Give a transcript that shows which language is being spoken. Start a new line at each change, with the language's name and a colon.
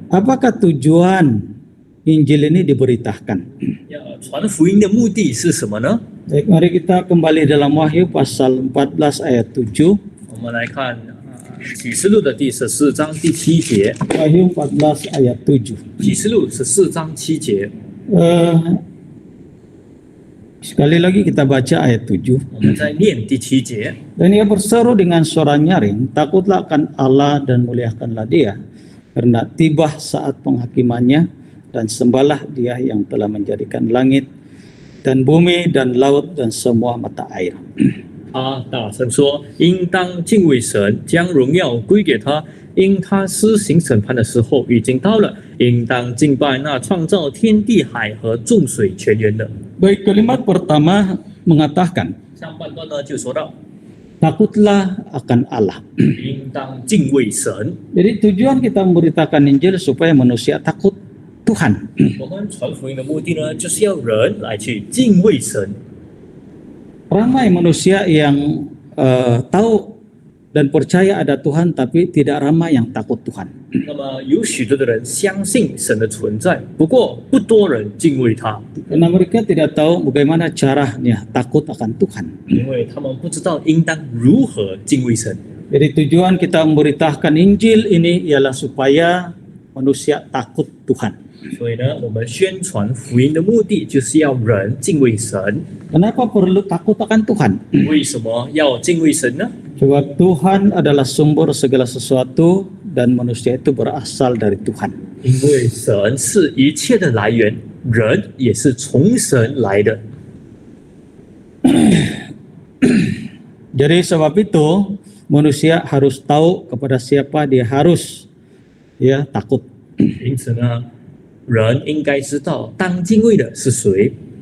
Malay: Apakah tujuan Injil ini diberitakan?
Chinese: 要传福音的目的是什么呢？
Malay: Baik, mari kita kembali dalam Wahyu pasal 14 ayat 7.
Chinese: 我们来看启示录的第14章第7节。
Malay: Wahyu 14 ayat 7.
Chinese: 启示录14章7节，
Malay: Sekali lagi kita baca ayat 7.
Chinese: 我们再念第7节。
Malay: Dan ia berseru dengan suara nyaring, takutlah akan Allah dan muliakanlah dia, karena tiba saat penghakimannya, dan sembahlah dia yang telah menjadikan langit dan bumi dan laut dan semua mata air.
Chinese: 他大声说：“应当敬畏神，将荣耀归给他，因他施行审判的时候已经到了。应当敬拜那创造天地海和众水泉源的。”
Malay: Baik, kalimat pertama mengatakan,
Chinese: 上半段呢就说到，
Malay: takutlah akan Allah.
Chinese: 应当敬畏神。
Malay: Jadi tujuan kita memberitakan Injil supaya manusia takut Tuhan.
Chinese: 我们传福音的目的呢，就是要人来去敬畏神。
Malay: Ramai manusia yang tahu dan percaya ada Tuhan, tapi tidak ramai yang takut Tuhan.
Chinese: 那么有许多的人相信神的存在，不过不多人敬畏他，
Malay: Karena mereka tidak tahu bagaimana caranya takut akan Tuhan.
Chinese: 因为他们不知道应当如何敬畏神。
Malay: Jadi tujuan kita memberitakan Injil ini ialah supaya manusia takut Tuhan.
Chinese: 所以呢，我们宣传福音的目的就是要人敬畏神。
Malay: Kenapa perlu takut akan Tuhan?
Chinese: 为什么要敬畏神呢？
Malay: Sebab Tuhan adalah sumber segala sesuatu dan manusia itu berasal dari Tuhan.
Chinese: 因为神是一切的来源，人也是从神来的。
Malay: Jadi sebab itu manusia harus tahu kepada siapa dia harus takut.
Chinese: 因此呢，人应该知道当敬畏的是谁。